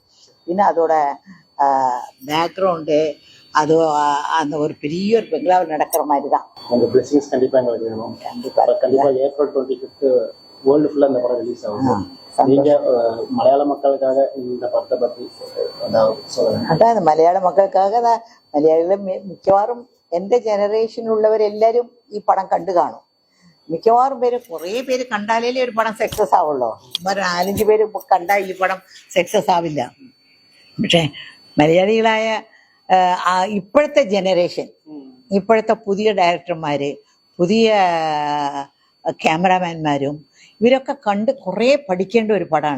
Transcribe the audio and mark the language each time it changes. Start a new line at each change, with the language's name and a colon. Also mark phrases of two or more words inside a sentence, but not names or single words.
Tamil: இன்னும் அதோட பேக்ரவுண்டு அது அந்த ஒரு பெரிய ஒரு பெங்களாவில் நடக்கிற மாதிரி தான். உங்கள் பிளெஸிங்ஸ் கண்டிப்பாக எங்களுக்கு வேணும். கண்டிப்பாக ஏப்ரல் 25 வேர்ல்டு ஃபுல்லாக இந்த படம் ரிலீஸ் ஆகும். நீங்க மலையாள மக்களுக்காக இந்த படத்தை பற்றி சொல்லுங்க.
Malayalam: അതാണ് മലയാള മക്കൾക്കാக മലയാളികൾ മിക്കവാറും എൻ്റെ ജനറേഷനിലുള്ളവരെല്ലാവരും ഈ പടം കണ്ടു കാണും. മിക്കവാറും പേര് കുറേ പേര് കണ്ടാലേ ഒരു പടം സക്സസ് ആവുള്ളൂ. 4-5 പേര് കണ്ടാൽ ഈ പടം സക്സസ് ആവില്ല. പക്ഷേ മലയാളികളായ ഇപ്പോഴത്തെ ജനറേഷൻ, ഇപ്പോഴത്തെ പുതിയ ഡയറക്ടർമാര്, പുതിയ ക്യാമറാമാൻമാരും ഇവരൊക്കെ കണ്ട് കുറേ പഠിക്കേണ്ട ഒരു പടമാണ്.